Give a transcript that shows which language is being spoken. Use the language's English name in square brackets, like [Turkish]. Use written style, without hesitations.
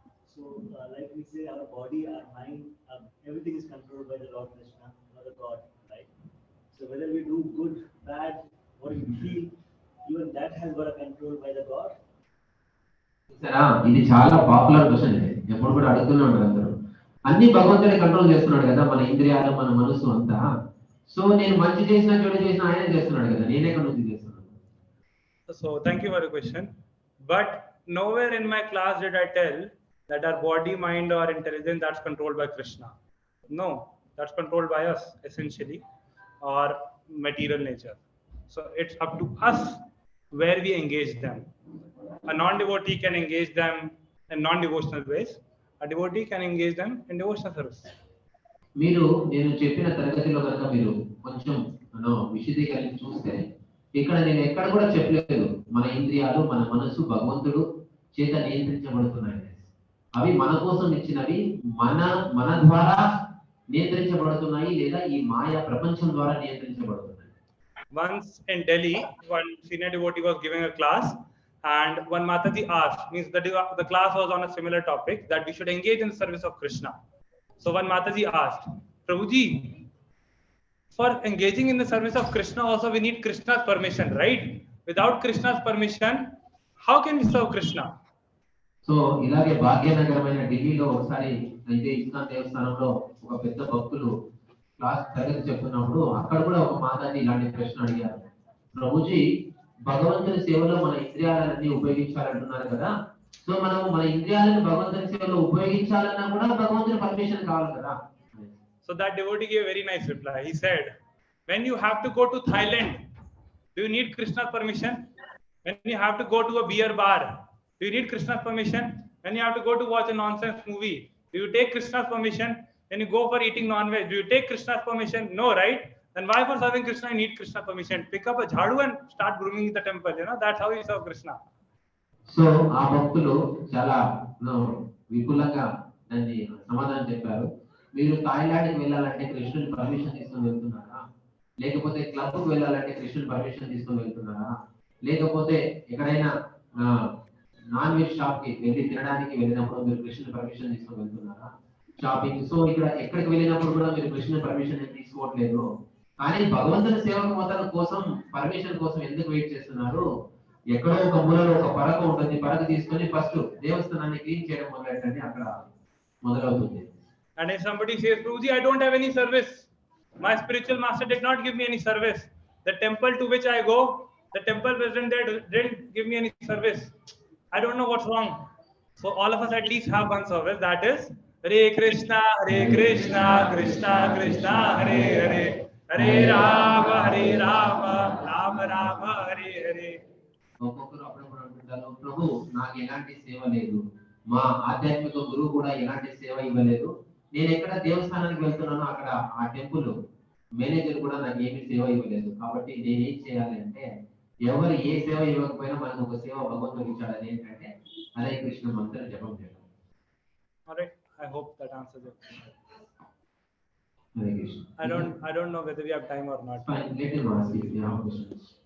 [English] So like we say, our body, our mind, everything is controlled by the Lord Krishna, or the God, right? So whether we do good, bad, what we feel, even that has got a control by the God. [Telugu] సరే, ఇది చాలా popular question. ఇది ఎప్పుడు కూడా అడుగుతూనే ఉంటారు అందరూ. అన్ని భగవంతుడే కంట్రోల్ చేస్తున్నాడు కదా, మన ఇంద్రియాలు, మన మనసు అంతా. సో నేను మంచి చేసినా చెడు చేసినా ఆయన చేస్తున్నాడు కదా, నేను ఎక్కడి నుంచి చేస్తున్నాను? [English] So thank you for the question. But nowhere in my class did I tell that our body, mind or intelligence that's controlled by Krishna. No, that's controlled by us essentially, or material nature. So it's up to us where we engage them. A non-devotee can engage them in non-devotional ways. A devotee can engage them in devotional service. [Telugu] మీరు నేను చెప్పిన తరగతిలో కనుక మీరు కొంచెం విశదీకరించి చూస్తే, ఇక్కడ నేను ఎక్కడ కూడా చెప్పలేదు మన ఇంద్రియాలు, మన మనసు భగవంతుడు చేత నియంత్రించబడుతున్నాయి. అవి మన కోసం ఇచ్చినవి, మన ద్వారా నియంత్రించబడుతున్నాయి, లేదా ఈ మాయా ప్రపంచం ద్వారా నియంత్రించబడుతున్నాయి. [English] Once in Delhi, one senior devotee was giving a class, and one Mataji asked, means the class was on a similar topic, that we should engage in the service of Krishna. So one Mataji asked, Prabhuji, for engaging in the service of Krishna also we need Krishna's permission, right? Without Krishna's permission, how can we serve Krishna? [Telugu] So ఇలాగే భాగ్యనగరమైన ఢిల్లీలో ఒకసారి అయితే ISKCON దేవస్థానంలో ఒక పెద్ద భక్తులు class తరగతి చెప్తున్నప్పుడు అక్కడ కూడా ఒక మాతాజీ ఇలాంటి ప్రశ్న అడిగారు. ప్రభుజీ, భగవంతుని సేవలో మన ఇంద్రియాలన్నీ ఉపయోగించాలంటున్నారు కదా, సో మనం మన ఇంద్రియాలను భగవంతుని సేవలో ఉపయోగించాలన్నా కూడా భగవంతుని పర్మిషన్ కావాలి కదా. [English] So that devotee gave a very nice reply. He said, when you have to go to Thailand, do you need Krishna's permission? When you have to go to a beer bar, do you need Krishna's permission? When you have to go to watch a nonsense movie, do you take Krishna's permission? When you go for eating non-veg, do you take Krishna's permission? No, right? Then why for serving Krishna you need Krishna's permission? Pick up a jhadu and start grooming the temple. That's how you serve Krishna. [Telugu] So ఆ భక్తులు చాలా విపులంగా దాన్ని సమాధానం చెప్పారు. మీరు థాయిలాండ్కి వెళ్ళాలంటే కృష్ణుని పర్మిషన్ తీసుకొని వెళ్తున్నారా, లేకపోతే క్లబ్కు వెళ్ళాలంటే కృష్ణుని పర్మిషన్ తీసుకొని వెళ్తున్నారా, లేకపోతే ఎక్కడైనా నాన్ వెజ్ షాప్ కి వెళ్ళి తినడానికి వెళ్ళినప్పుడు మీరు కృష్ణుని పర్మిషన్ తీసుకొని వెళ్తున్నారా, షాపింగ్. సో ఇక్కడ ఎక్కడికి వెళ్ళినప్పుడు కూడా మీరు కృష్ణుని పర్మిషన్ తీసుకోవట్లేదు. కానీ భగవంతుని సేవకు మొత్తం కోసం పర్మిషన్ కోసం ఎందుకు వెయిట్ చేస్తున్నారు? ఎక్కడో ఒక మూలలో ఒక పరక ఉంటుంది, పరక తీసుకొని ఫస్ట్ దేవస్థానాన్ని క్లీన్ చేయడం మొదలెట్టండి, అక్కడ మొదలవుతుంది. [English] And if somebody says, Prabhuji, I don't have any service, my spiritual master did not give me any service, the temple to which I go, the temple president there didn't give me any service, I don't know what's wrong. So all of us at least have one service, that is Hare Krishna, Krishna Krishna, Hare Hare, Hare Rama, Rama Rama, Hare Hare. [Telugu] ఒక్కొక్కరు అప్పుడప్పుడు అంటుంటారు, ప్రభు నాకు ఎలాంటి సేవ లేదు, మా ఆధ్యాత్మిక గురువు కూడా ఎలాంటి సేవ ఇవ్వలేదు, నేను ఎక్కడ దేవస్థానానికి వెళ్తున్నానో అక్కడ ఆ టెంపుల్ మేనేజర్ కూడా నాకు ఏమీ సేవ ఇవ్వలేదు, కాబట్టి నేనేం చేయాలి అంటే ఎవరు ఏ సేవ ఇవ్వకపోయినా మనకు ఒక సేవ భగవంతుడికి ఇచ్చాడు. అది ఏంటంటే హరే కృష్ణ మంత్ర జపం చేయడం. [English] Alright, I hope that answers it. [Telugu] Hare Krishna. [English] I don't know whether we have time or not. Fine, let him ask if you have questions.